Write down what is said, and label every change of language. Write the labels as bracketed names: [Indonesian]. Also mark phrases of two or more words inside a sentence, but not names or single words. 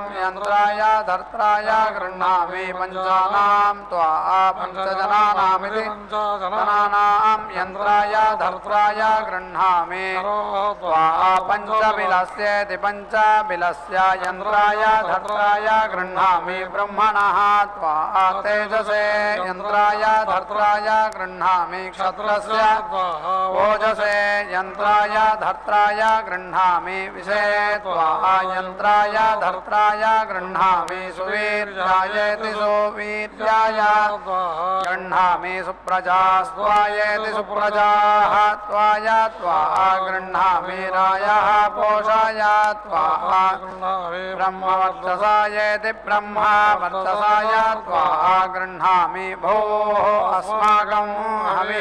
[Sanskrit] యంత్రాయ ధర్త్రాయ గృహ్ణామి పంచానాం త్వా పంచజనానామితి జనానాం యంత్రాయ ధర్త్రాయ గృహ్ణామి త్వా పంచబిలస్యేతి పంచబిలస్య యంత్రాయ ధర్త్రాయ గృహ్ణామి బ్రహ్మణః త్వా తేజసే యంత్రాయ ధర్త్రాయ గృహ్ణామి క్షత్రస్య ఓజసే యంత్రాయ ధర్త్రాయ గృహ్ణామి విషే త్వా యంత్రాయ ధర్త్రాయ గృహ్ణామి సువీర్యాయేతి సువీర్యాయ गृह्णामि सुप्रजा स्वायेति सुप्रजाः त्वाय त्वा गृह्णामि रायः पोषाय त्वा ब्रह्मवर्चसायेति ब्रह्मा वर्चसाय त्वा गृह्णामि भोः अस्माकं हविः